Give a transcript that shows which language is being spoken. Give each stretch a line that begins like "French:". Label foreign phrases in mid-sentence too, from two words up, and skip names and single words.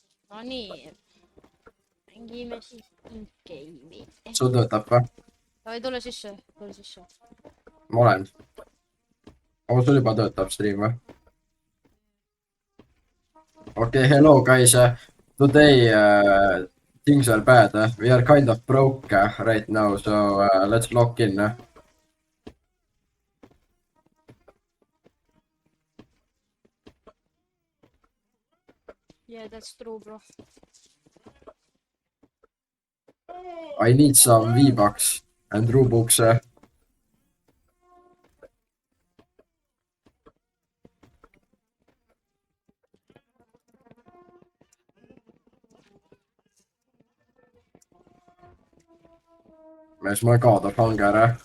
Estonian: No nii. Mängime siis game'i. sul töötab või? Davai, tule sisse, tule sisse. Ma olen. aga sul juba töötab stream või?
English: Okay, hello guys. Today things are bad. We are kind of broke right now, so let's log in. Yeah, that's true, bro. I need some V-Bucks and Robux.
Estonian: Mees, ma kaotab hange ära.